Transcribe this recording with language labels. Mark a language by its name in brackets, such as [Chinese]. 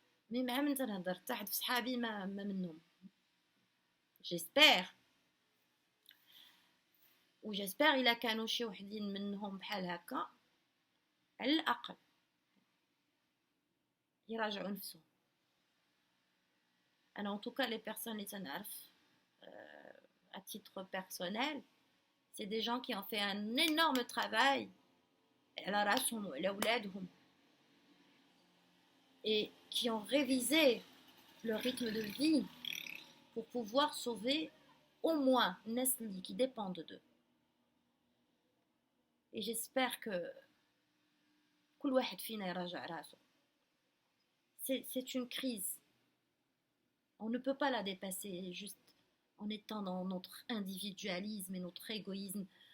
[Arabic] مي مع من تنهضر حتى حد في صحابي ما منهم. جيسبر وجيسبر الا كانوا شي وحدين منهم بحال هكا على الاقل يراجعوا نفسهم. [French] انا en tout cas les personnes [Arabic] اللي تنعرف [French] à titre personnel c'est des gens qui ont fait un énorme travail [Arabic] على راسهم وعلى ولادهم [French] et qui ont révisé le rythme de vie pour pouvoir sauver au moins [Arabic] الناس اللي [French] qui dépendent d'eux. Et j'espère que [Arabic] كل واحد فينا يراجع راسه. [French] C'est une crise. On ne peut pas la dépasser juste en étant dans notre individualisme et notre égoïsme.